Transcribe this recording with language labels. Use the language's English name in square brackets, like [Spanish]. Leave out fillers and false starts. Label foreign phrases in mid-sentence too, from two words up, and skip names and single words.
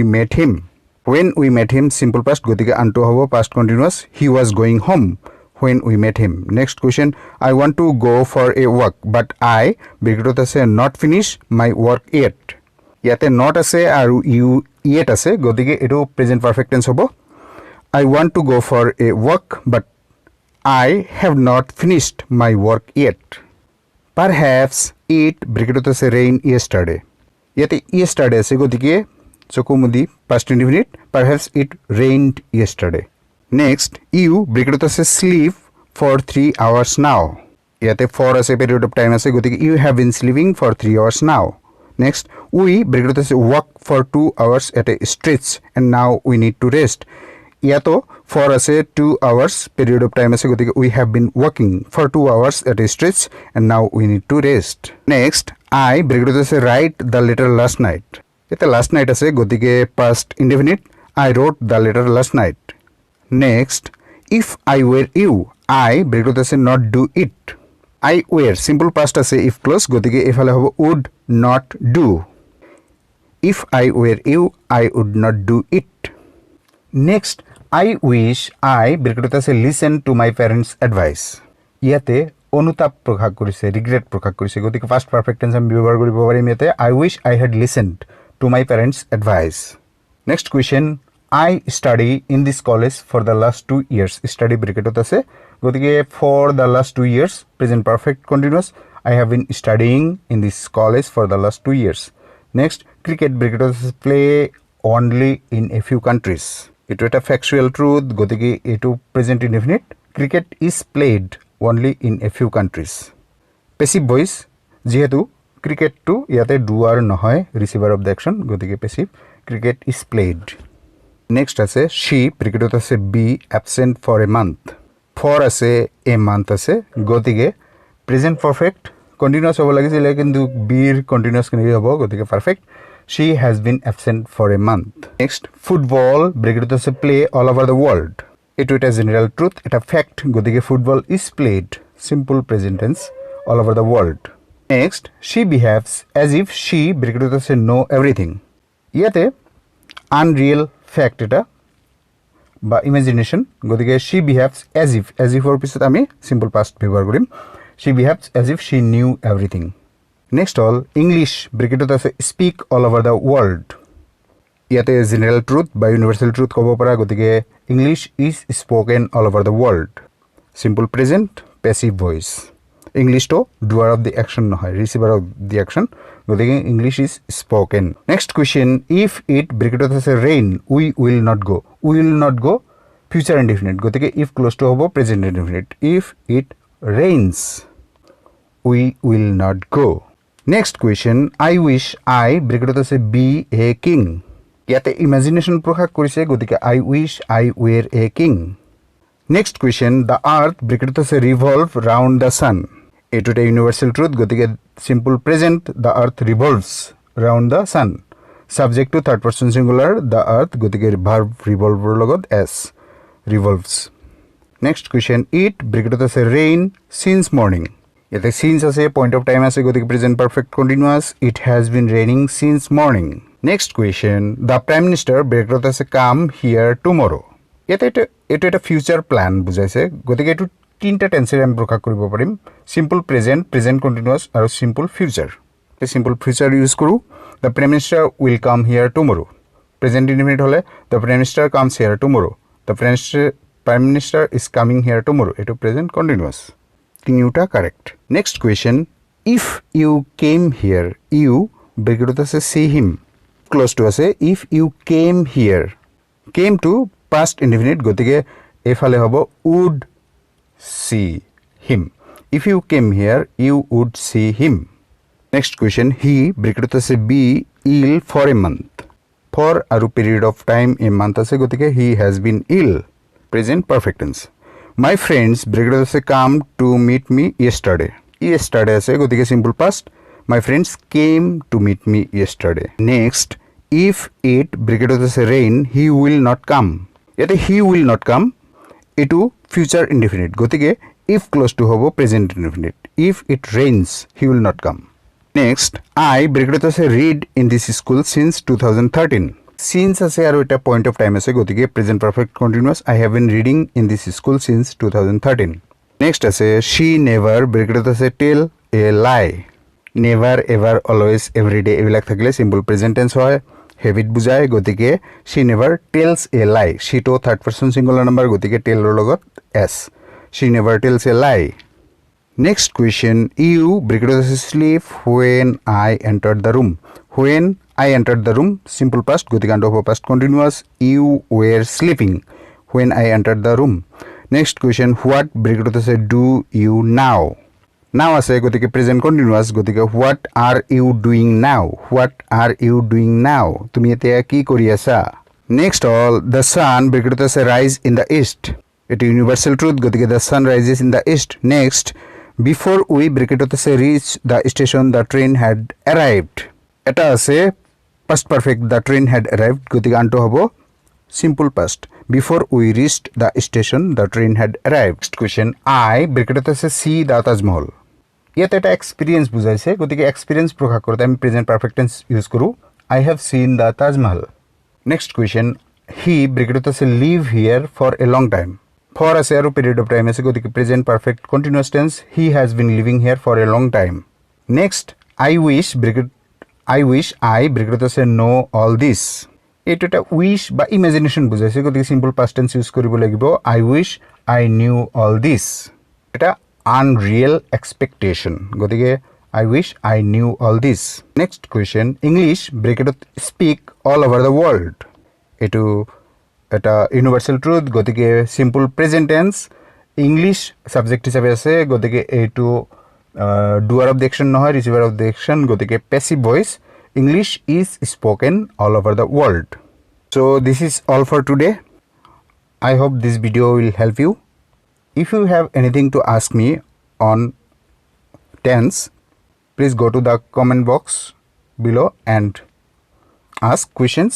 [English] we met him simple past [Assamese] গতিকে আনটো হ'ব [English] past continuous he was going home when we met him next question I want to go for a walk but I [Assamese] ব্ৰেকেটত আছে [English] not finish my work yet ইয়াতে not [Assamese] আছে আৰু য়েট আছে গতিকে এইটো [English] present perfect tense হ'ব I want to go for a walk but I have not finished my work yet. Perhaps it [Assamese] ব্ৰেকেটত আছে [English] rain yesterday. [Assamese] ইয়াতে yesterday আছে গতিকে চকু মুদি [English] past indefinite. Perhaps it rained yesterday. Next, you [Assamese] ব্ৰেকেটত আছে [English] sleep for 3 hours now. [Assamese] ইয়াতে for আছে [English] period of time [Assamese] আছে গতিকে [English] you have been sleeping for 3 hours now. Next, we [Assamese] ব্ৰেকেটত আছে [English] walk for 2 hours at a stretch and now we need to rest. [Assamese] ইয়াতো for আছে [English] 2 hours period of time [Assamese] আছে গতিকে [English] we have been working for 2 hours at a stretch and now we need to rest next I [Assamese] ব্ৰেকেটত আছে [English] write the letter last night এটা last night [Assamese] আছে গতিকে [English] past indefinite I wrote the letter last night next if I were you I [Assamese] ব্ৰেকেটত আছে [English] not do it I were simple past আছে if clause [Assamese] গতিকে এফালে হ'ব [English] would not do if I were you I would not do it next I wish I [Assamese] ব্ৰেকেটত আছে [English] listen to my parents advice [Assamese] ইয়াতে অনুতাপ প্ৰকাশ কৰিছে ৰিগ্ৰেট প্ৰকাশ কৰিছে গতিকে [English] first perfect tense [Assamese] আমি ব্যৱহাৰ কৰিব পাৰিম ইয়াতে [English] I wish I had listened to my parents advice next question I study in this college for the last 2 years study [Assamese] ব্ৰেকেটত আছে গতিকে [English] for the last 2 years present perfect continuous I have been studying in this college for the last 2 years next cricket [Assamese] ব্ৰেকেটত আছে [English] play only in a few countries [Assamese] এইটো এটা [English] factual truth [Assamese] গতিকে এইটো [English] present indefinite cricket is played only in a few countries passive voice [Assamese] যিহেতু ক্ৰিকেট টু ইয়াতে ডুৱাৰ নহয় [English] receiver of the action গতিকে passive cricket is played next আছে she [Assamese] ক্ৰিকেটত আছে [English] be absent for a month for আছে a month [Assamese] আছে গতিকে [English] present perfect [Assamese] কন্টিনিউয়াস হ'ব লাগিছিল কিন্তু বিৰ কন্টিনিউয়াস কেনেকৈ হ'ব গতিকে পারফেক্ট [English] she has been absent for a month next football [Assamese] ব্ৰেকেটত আছে [English] play all over the world [Assamese] এটো এটা [English] general truth [Assamese] এটা ফ্যাক্ট গতিকে ফুটবল [English] is played simple present tense all over the world next she behaves as if she [Assamese] ব্ৰেকেটত আছে [English] know everything ইয়াতে unreal fact এটা [Assamese] বা ইমাজিনেশন গতিকে [English] she behaves as if [Assamese] অৰ পিছত আমি [English] simple past [Assamese] ব্যৱহাৰ কৰিম [English] she behaves as if she knew everything next all English [Assamese] ব্ৰেকেটত আছে [English] speak all over the world ইয়াতে general truth বা universal truth [Assamese] ক'ব পৰা গতিকে [English] English is spoken all over the world simple present passive voice English to doer of the action নহয় receiver of the action গতিকে English is spoken next question if it [Assamese] ব্ৰেকেটত আছে [English] rain we will not go future indefinite গতিকে if close to হ'ব present indefinite if it rains we will not go next question I wish I [Assamese] ব্ৰেকেটত আছে [English] be a king [Assamese] ইয়াতে ইমাজিনেশন প্ৰকাশ কৰিছে গতিকে [English] I wish I were a king next question the earth [Assamese] ব্ৰেকেটত আছে [English] revolve round the sun [Assamese] এটো এটা [English] universal truth গতিকে simple present the earth revolves round the sun subject to third person singular the earth গতিকে verb revolve [Assamese] ৰ লগত [English] s revolves next question it [Assamese] ব্ৰেকেটত আছে [English] rain since morning ইয়াতে since আছে point of time [Assamese] আছে গতিকে [English] present perfect continuous it has been raining since morning next question the prime minister [Assamese] ব্ৰেকেটত আছে [English] come here tomorrow [Assamese] ইয়াতে এটা [English] future [Assamese] plan বুজাইছে গতিকে এটো তিনটা টেন্সেৰ আমি প্ৰকাশ কৰিব পাৰিম [English] simple present continuous [Assamese] আৰু [English] simple future [Assamese] তে simple [English] future [Assamese] ইউজ কৰো [English] the prime minister will come here tomorrow present indefinite হলে the prime minister comes here tomorrow the prime minister is coming here tomorrow এটো present continuous [Assamese] তিনিটা কারেক্ট [English] next question if you came here you [Assamese] ব্ৰেকেটত আছে [English] see him close to আছে if you came here came to past indefinite [Assamese] গতিকে এফালে হ'ব [English] would see him if you came here you would see him next question he [Assamese] ব্ৰেকেটত আছে [English] be ill for a month for আৰু period of time a month [Assamese] আছে গতিকে [English] he has been ill present perfect tense my friends [Assamese] ব্ৰেকেটত আছে [English] come to meet me yesterday [Assamese] আছে গতিকে [English] simple past my friends came to meet me yesterday next if it [Assamese] ব্ৰেকেটত আছে [English] rain he will not come ইয়াতে he will not come এটো future indefinite গতিকে if close to হ'ব present indefinite if it rains he will not come next I [Assamese] ব্ৰেকেটত আছে [English] read in this school since 2013 since [Assamese] আছে আৰু এটা [English] point of time [Assamese] আছে গতিকে [English] present perfect continuous I have been reading in this school since 2013 next আছে she never [Assamese] ব্ৰেকেটত আছে [English] tell a lie never ever always every day [Assamese] এবিলাক থাকিলে [English] simple present tense হয় habit [Assamese] বুজায় গতিকে [English] she never tells a lie she to third person singular number গতিকে tell [Assamese] ৰ লগত [English] s she never tells a lie next question you ব্ৰেকেটত আছে sleep when I entered the room when I entered the room simple past [Assamese] গতিকে আনটো হ'ব [English] past continuous you were sleeping when I entered the room next question what [Assamese] ব্ৰেকেটত আছে [English] do you now now [Assamese] আছে গতিকে [English] present continuous গতিকে what are you doing now [Assamese] তুমি এতিয়া কি কৰি আছা [English] next all the sun [Assamese] ব্ৰেকেটত আছে [English] rise in the east এটা universal truth গতিকে the sun rises in the east next before we [Assamese] ব্ৰেকেটত আছে [English] reach the station the train had arrived [Assamese] এটা আছে [English] past perfect the train had arrived [Assamese] গতিকে আনটো [English] হ'ব simple past before we reached the station the train had arrived next question I [Assamese] ব্ৰেকেটত আছে [English] see the Taj Mahal [Assamese] ইয়াতে এটা এক্সপেৰিয়েন্স বুজাইছে গতিকে এক্সপেৰিয়েন্স প্ৰকাশ কৰোঁতে আমি [English] present perfect tense [Assamese] ইউজ কৰো [English] I have seen the Taj Mahal next question he [Assamese] ব্ৰেকেটত আছে [English] live here for a long time for [Assamese] আছে আৰু [English] period of time [Assamese] আছে গতিকে [English] present perfect continuous টেন্স he has been living here for a long time next I wish I [Assamese] ব্ৰেকেটত আছে [English] know all this এটো এটা wish বা imagination [Assamese] বুজাইছে গতিকে [English] simple past tense [Assamese] ইউজ কৰিব লাগিব [English] I wish I knew all this এটা unreal expectation গতিকে I wish I knew all this next question English ব্ৰেকেটত speak all over the world [Assamese] এটো এটা [English] universal truth গতিকে simple present tense English subject [Assamese] হিচাপে আছে গতিকে এটো [English] doer of the action নহয়, receiver of the action, গতিকে passive voice. English is spoken all over the world. So this is all for today. I hope this video will help you. If you have anything to ask me on tense, please go to the comment box below and ask questions.